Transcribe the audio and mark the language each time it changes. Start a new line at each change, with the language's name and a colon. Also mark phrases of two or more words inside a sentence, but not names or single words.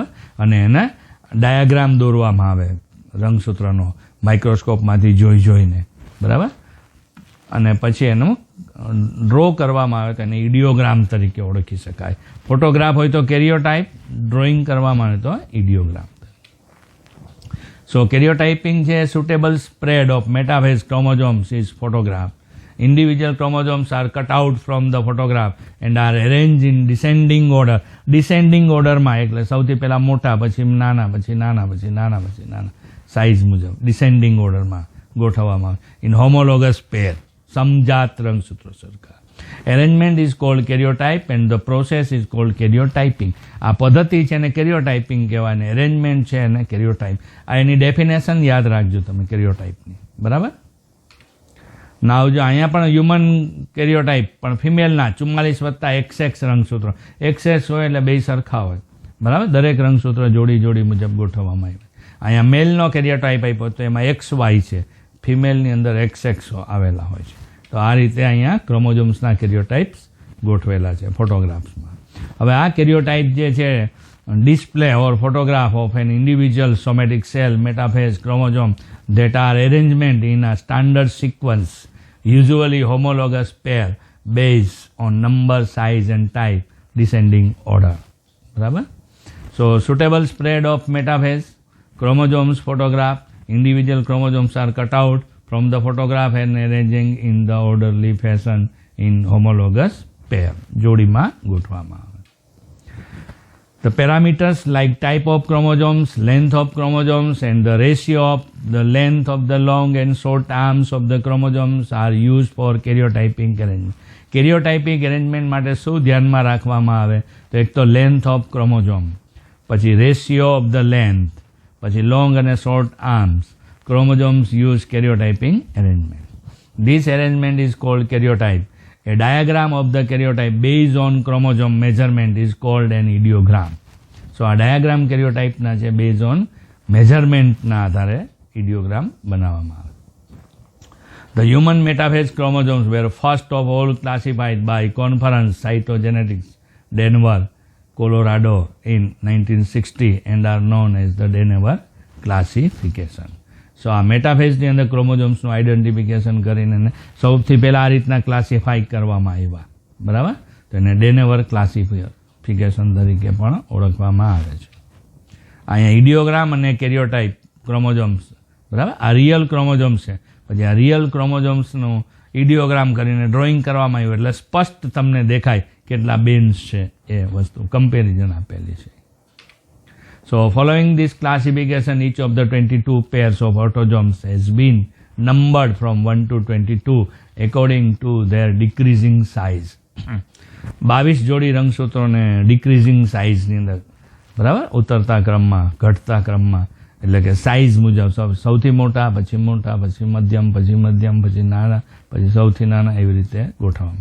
Gujarati: અને એને ડાયાગ્રામ દોરવામાં આવે રંગસૂત્રનો માઇક્રોસ્કોપમાંથી જોઈને. બરાબર. અને પછી એનું ડ્રો કરવામાં આવે તો એને ઇડિયોગ્રામ તરીકે ઓળખી શકાય. ફોટોગ્રાફ હોય તો કેરિયોટાઇપ, ડ્રોઈંગ કરવામાં આવે તો ઇડિયોગ્રામ.
English: So karyotyping છે suitable spread of metaphase chromosomes is photograph. Individual chromosomes are cut out from the photograph and are arranged in descending order. Descending order
Gujarati: માં એટલે સૌથી પહેલા મોટા, પછી નાના, પછી નાના, પછી નાના, પછી નાના, સાઇઝ મુજબ
English: descending order
Gujarati: માં ગોઠવવામાં આવે.
English: In homologous pair,
Gujarati: સમજાત રંગસૂત્રો સરખા.
English: Arrangement is called karyotype and the process is called karyotyping.
Gujarati: આ પદ્ધતિ છે એને karyotyping કહેવાય ને અરેન્જમેન્ટ છે એને karyotype. આ એની ડેફિનેશન યાદ રાખજો તમે karyotypeની. બરાબર. નાવ જો અહીંયા પણ
English: human karyotype
Gujarati: પણ ફિમેલના 44+XX રંગસૂત્રો. XX હોય એટલે બે સરખા હોય. બરાબર. દરેક રંગસૂત્ર જોડી મુજબ ગોઠવવામાં આવે. અહીંયા મેલનો karyotype આપ્યો તો એમાં XY છે, ફિમેલની અંદર XX આવેલા હોય છે. તો આ રીતે અહીંયા ક્રોમોઝોમ્સના કેરિયોટાઇપ્સ ગોઠવેલા છે ફોટોગ્રાફ્સમાં. હવે આ કેરિયોટાઇપ જે છે
English: display or photograph of an individual somatic cell metaphase chromosome that are arrangement in a standard sequence, usually homologous pair based on number, size and type, descending order. બરાબર. So suitable spread of metaphase chromosomes photograph, individual chromosomes are cut out from the photograph and arranging in the orderly fashion in homologous pair.
Gujarati: જોડીમાં ગોઠવવામાં આવે.
English: The parameters like type of chromosomes, length of chromosomes and the ratio of the length of the long and short arms of the chromosomes are used for karyotyping arrangement. Karyotyping arrangement
Gujarati: માટે શું ધ્યાનમાં રાખવામાં આવે? તો એક તો
English: length of chromosome, પછી ratio of the length,
Gujarati: પછી long અને
English: short arms. Chromosomes use karyotyping arrangement. This arrangement is called karyotype. A diagram of the karyotype based on chromosome measurement is called an ideogram.
Gujarati: So આ ડાયાગ્રામ karyotypeના છે
English: based on measurementના
Gujarati: આધારે ideogram બનાવવામાં આવે.
English: The human metaphase chromosomes were first of all classified by Conference Cytogenetics, Denver, Colorado in 1960 and are known as the Denver classification.
Gujarati: સો આ મેટાફેઝની અંદર ક્રોમોઝોમ્સનું આઈડેન્ટિફિકેશન કરીને સૌથી પહેલાં આ રીતના ક્લાસિફાઈ કરવામાં આવ્યા. બરાબર. તો એને
English: Denver classification
Gujarati: તરીકે પણ ઓળખવામાં આવે છે. અહીંયા ઇડિયોગ્રામ અને
English: karyotype chromosomes.
Gujarati: બરાબર. આ
English: real chromosomes
Gujarati: છે. પછી આ
English: real chromosomesનું
Gujarati: ઇડિયોગ્રામ કરીને ડ્રોઈંગ કરવામાં આવ્યું એટલે સ્પષ્ટ તમને દેખાય કેટલા બેન્ડ્સ છે એ વસ્તુ કમ્પેરિઝન આપેલી છે.
English: So following this classification, each of the 22 pairs of autosomes has been numbered from 1 to 22 according to their decreasing size.
Gujarati: 22 જોડી રંગસૂત્રોને
English: decreasing sizeની
Gujarati: અંદર, બરાબર, ઉતરતા ક્રમમાં, ઘટતા ક્રમમાં, એટલે કે સાઇઝ મુજબ સૌથી મોટા, પછી મધ્યમ, પછી નાના, પછી સૌથી નાના, એવી રીતે ગોઠવવામાં.